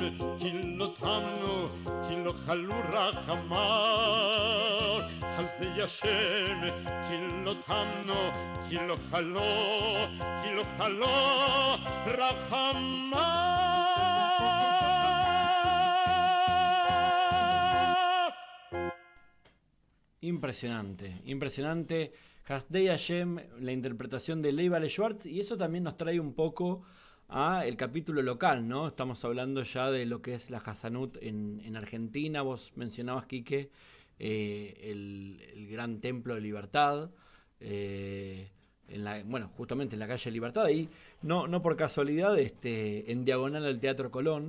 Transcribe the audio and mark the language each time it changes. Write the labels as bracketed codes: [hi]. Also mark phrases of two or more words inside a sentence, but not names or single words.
[he] כי לא תמנו, כי לא חלו רחמיו. חסדי השם כי לא תמנו, כי לא חלו רחמיו. [es] Impresionante. Hasdei Hashem, la interpretación de Leibale Schwartz, y eso también nos trae un poco a el capítulo local, ¿no? Estamos hablando ya de lo que es la Hasanut en Argentina. Vos mencionabas, Quique, el gran templo de Libertad, justamente en la calle Libertad, ahí, no por casualidad, en diagonal al Teatro Colón.